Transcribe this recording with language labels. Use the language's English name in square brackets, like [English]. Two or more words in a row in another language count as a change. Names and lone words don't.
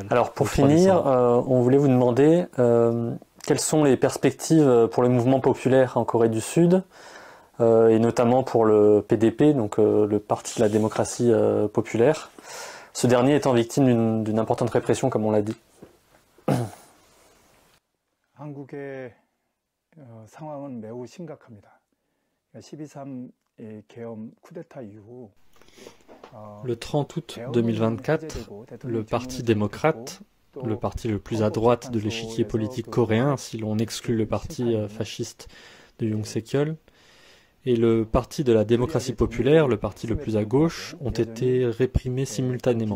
[French] Alors pour finir, on voulait vous demander quelles sont les perspectives pour le mouvement populaire en Corée du Sud et notamment pour le PDP, donc le Parti de la démocratie populaire. Ce dernier étant victime d'une importante répression, comme on l'a dit. [Korean] 한국의 상황은 매우 심각합니다. 12.3 계엄 쿠데타 이후 [French] Le 30 août 2024, le Parti démocrate, le parti le plus à droite de l'échiquier politique coréen, si l'on exclut le parti fasciste de Yoon Suk-yeol, et le Parti de la démocratie populaire, le parti le plus à gauche, ont été réprimés simultanément.